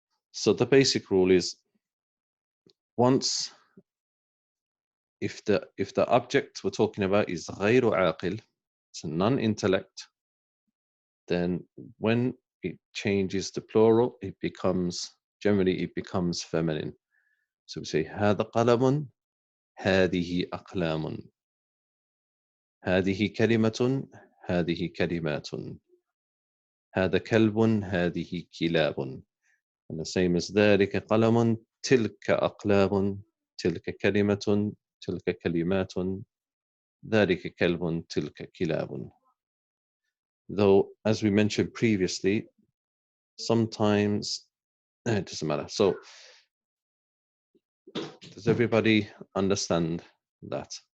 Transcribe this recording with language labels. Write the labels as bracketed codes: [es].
[en] So the basic rule is, once if the object we're talking about is غير عاقل, it's a non-intellect, then when it changes to plural, it becomes feminine. So we say [ar] هذا قلم, هذه أقلام. هذه كلمة, هذه كلمات. هذا كلب, هذه كلاب. [en] And the same as [ar] ذلك قلم, تلك أقلام, تلك كلمة, تلك كلمات, ذلك كلب, تلك كلاب. [en] Though, as we mentioned previously, sometimes it doesn't matter. So, does everybody understand that?